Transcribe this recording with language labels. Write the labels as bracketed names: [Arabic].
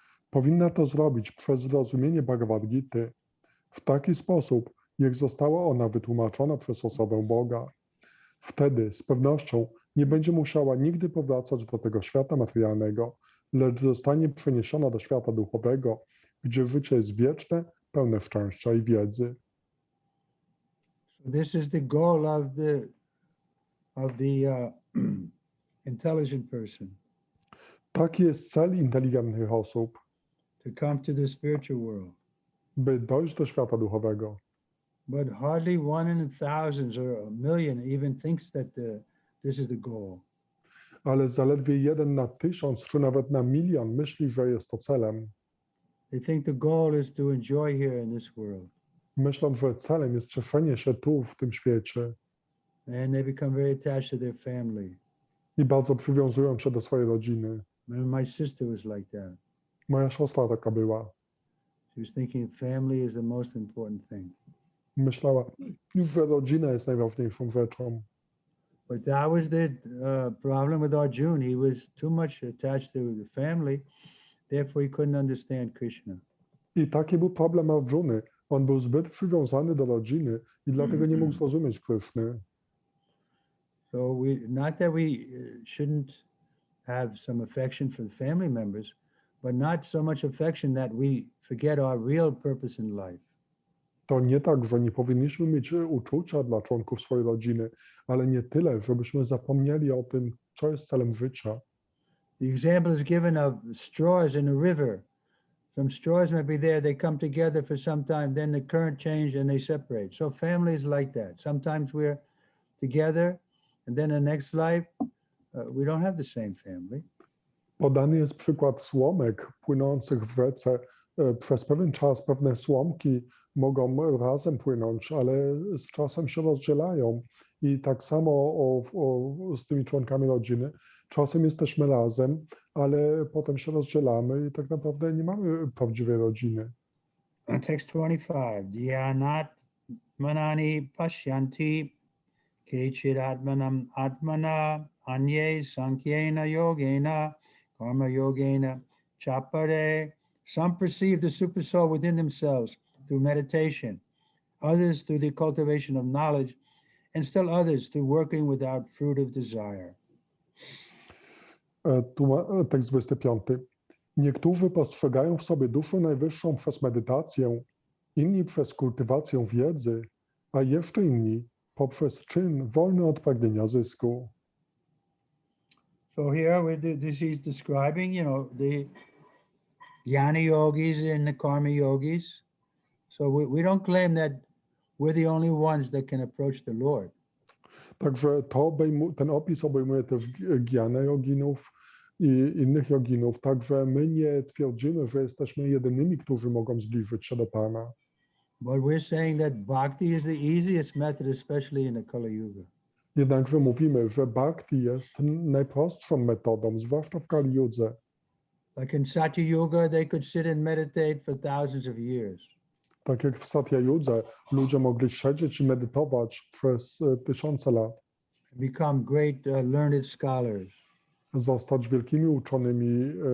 [Polish] Powinna to zrobić przez zrozumienie Bhagavad Gity w taki sposób, jak została ona wytłumaczona przez osobę Boga. Wtedy z pewnością nie będzie musiała nigdy powracać do tego świata materialnego, lecz zostanie przeniesiona do świata duchowego, gdzie życie jest wieczne, pełne szczęścia i wiedzy. [English] So this is the goal of the intelligent person. [Polish] Taki jest cel inteligentnych osób, [English] To come to the spiritual world. [Polish] by dojść do świata duchowego. [English] But hardly one in thousands or a million even thinks that this is the goal. [Polish] Ale zaledwie 1 na 1000 czy nawet na 1 000 000 myśli, że jest to celem. [English] They think the goal is to enjoy here in this world. [Polish] Myślą, że celem jest cieszenie się tu, w tym świecie. [English] And they become very attached to their family. [Polish] I bardzo przywiązują się do swojej rodziny. [English] My sister was like that. [Polish] Moja siostra taka była. [English] She was thinking family is the most important thing. [Polish] Myślała, że rodzina jest najważniejszą rzeczą. [English] But that was the problem with Arjuna. He was too much attached to the family, therefore he couldn't understand Krishna. [Polish] I taki był problem Arjuny. On był zbyt przywiązany do rodziny i dlatego nie mógł zrozumieć Kryszny. [English] So not that we shouldn't have some affection for the family members, but not so much affection that we forget our real purpose in life. [Polish] To nie tak, że nie powinniśmy mieć uczucia dla członków swojej rodziny, ale nie tyle, żebyśmy zapomnieli o tym, co jest celem życia. [English] The example is given of straws in a river. Some straws may be there, they come together for some time, then the current change and they separate. So family is like that. Sometimes we're together, and then the next life, we don't have the same family. [Polish] Podany jest przykład słomek płynących w rzece. Przez pewien czas pewne słomki mogą razem płynąć, ale z czasem się rozdzielają. I tak samo z tymi członkami rodziny. Czasem jesteśmy razem, ale potem się rozdzielamy i tak naprawdę nie mamy prawdziwej rodziny. [English] Text 25. [Sanskrit] Dhyanat manani pashyanti kechid atmanam atmana anye sankyena yogena karma yogena chapare. [English] Some perceive the super soul within themselves through meditation, others through the cultivation of knowledge, and still others through working without fruit of desire. [Polish] Tekst 25. Niektórzy postrzegają w sobie duszę najwyższą przez medytację, inni przez kultywację wiedzy, a jeszcze inni poprzez czyn wolny od pragnienia zysku. [English] So here this he's describing, the jnana yogis and the karma yogis. So we don't claim that we're the only ones that can approach the Lord. [Polish] Także ten opis obejmuje też gjanę joginów i innych joginów. Także my nie twierdzimy, że jesteśmy jedynymi, którzy mogą zbliżyć się do Pana. [English] But we're saying that bhakti is the easiest method, especially in the Kali Yuga. [Polish] Jednakże mówimy, że bhakti jest najprostszą metodą, zwłaszcza w Kali Yudze. [English] Like in Satya Yuga, they could sit and meditate for thousands of years. [Polish] Tak jak w Satya Yudze, ludzie mogli siedzieć i medytować przez tysiące lat. [English] Become great learned scholars. [Polish] Zostać wielkimi uczonymi.